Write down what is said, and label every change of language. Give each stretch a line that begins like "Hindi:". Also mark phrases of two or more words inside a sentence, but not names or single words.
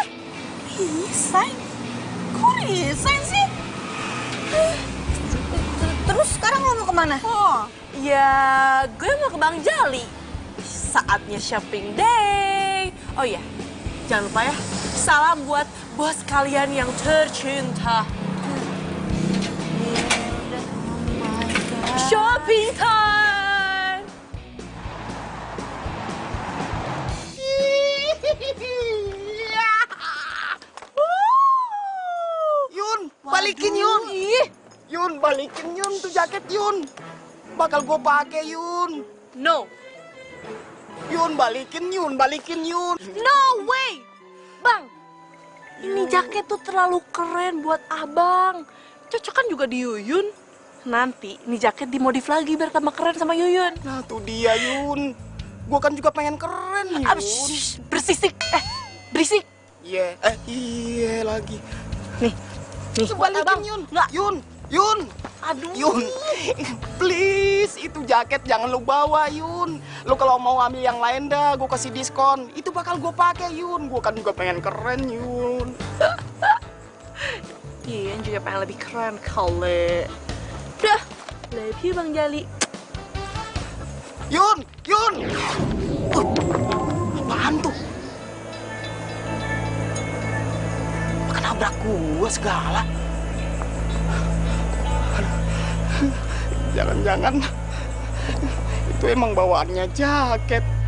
Indonesian: Resign? Kok resign sih? Terus sekarang lo mau kemana? Oh, ya gue mau ke Bang Jali. Saatnya
English: shopping day.
Indonesian: Oh iya, jangan lupa ya. Salam buat bos kalian yang tercinta.
English: Shopping time!
Indonesian: Yun, balikin Yun. Yun, balikin Yun tuh jaket Yun. Bakal gue pakai Yun.
English: No,
Indonesian: Yun, balikin Yun, balikin Yun.
English: no way!
Indonesian: Bang, ini jaket tuh terlalu keren buat abang. Cocok kan juga di Yuyun. Nanti ini jaket dimodif lagi biar tambah keren sama Yuyun. Nah tuh dia Yun. Gue kan juga pengen keren Yun. Bersisik, berisik. Iya, iya lagi. Nih, Tuh, balikin Yun. Nggak. Yun. Aduh. Yun, please itu jaket jangan lu bawa Yun. Lu kalau mau ambil yang lain dah, gue kasih diskon. Itu bakal gue pakai Yun. Gue kan juga pengen keren Yun. Yuyun juga pengen lebih keren kali. Udah,
English: love you Bang Jali.
Indonesian: Yun. Apaan tuh? Kenabrak gua segala. Jangan-jangan itu emang bawaannya jaket.